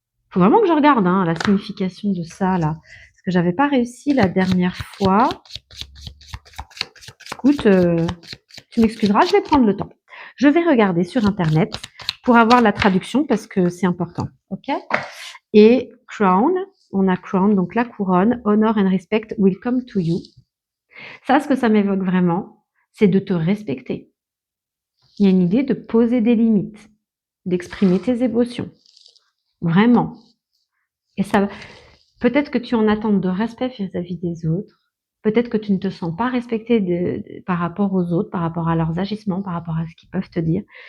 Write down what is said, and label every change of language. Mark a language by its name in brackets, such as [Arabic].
[French] Faut vraiment que je regarde, hein, la signification de ça, là. Parce que j'avais pas réussi la dernière fois. Écoute, tu m'excuseras, je vais prendre le temps. Je vais regarder sur internet pour avoir la traduction parce que c'est important, OK? [English] Et crown, [French] on a [English] crown, [French] donc la couronne, [English] honor and respect will come to you. [French] Ça, ce que ça m'évoque vraiment, c'est de te respecter. Il y a une idée de poser des limites, d'exprimer tes émotions. Vraiment. Et ça, peut-être que tu es en attente de respect vis-à-vis des autres. Peut-être que tu ne te sens pas respecté par rapport aux autres, par rapport à leurs agissements, par rapport à ce qu'ils peuvent te dire.